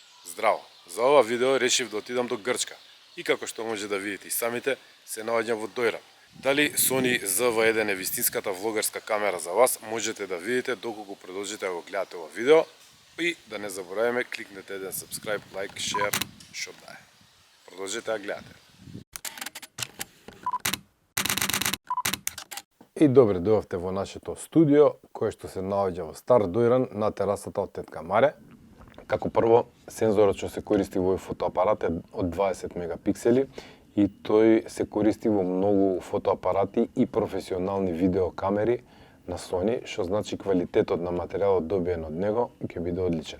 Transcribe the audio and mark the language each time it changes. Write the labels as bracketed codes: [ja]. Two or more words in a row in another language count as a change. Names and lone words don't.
[mk] Здраво! За ова видео решив да отидам до Грчка. И како што може да видите и самите, се наоѓам во Дојран. Дали Sony ZV-1 е вистинската влогарска камера за вас, можете да видите доколку продолжите да го гледате ова видео. И да не забораваме, кликнете еден [en] subscribe, like, share, [mk] што да е. Продолжете да гледате. И добре дојавте во нашето студио, кое што се наоѓа во Стар Дојран на терасата од тетка Маре. Како прво, сензорот што се користи во овој фотоапарат е од 20 мегапиксели и тој се користи во многу фотоапарати и професионални видеокамери на Sony, што значи квалитетот на материјалот добиен од него ќе биде одличен.